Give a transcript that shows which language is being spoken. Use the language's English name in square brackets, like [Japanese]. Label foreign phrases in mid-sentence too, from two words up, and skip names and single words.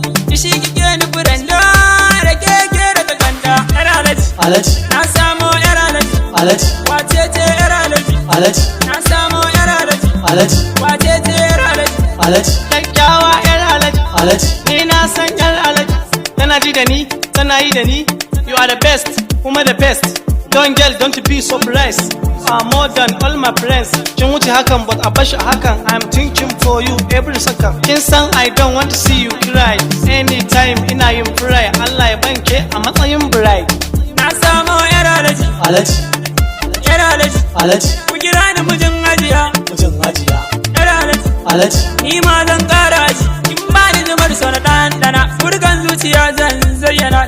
[Hausa] Ki shi ki ke ni furanda, da ke ke da kanta. Yar alaji. Alaji. Na samo yar alaji. Alaji. Wace ce yar alaji? Alaji. Na samo yar alaji. Alaji. Wace ce yar alaji? Alaji. Kyakkyawa yar alaji. Alaji. Ni na san yar alaji. Tana ji da ni, tana yi da ni. [English] You are the best, kuma the best. Don't girl, don't be surprised. I'm more than all my friends. [Hausa] Kin wuce hakan, but a bashi hakan. [English] I'm thinking for you every second. [Hausa] Kin san [English] I don't want to see you cry. [Hausa] Anytime ina yin prayer, Allah ya banke a matsayin bride. Na samo yar alaji. Alaji. Yar alaji. Alaji. Ku kira ni mijin hajiya. Mijin hajiya. Yar alaji. Alaji. Ni ma zan ƙara aji. Kin ba ni zumar so na ɗanɗana. Furkan zuciya zan zayyana.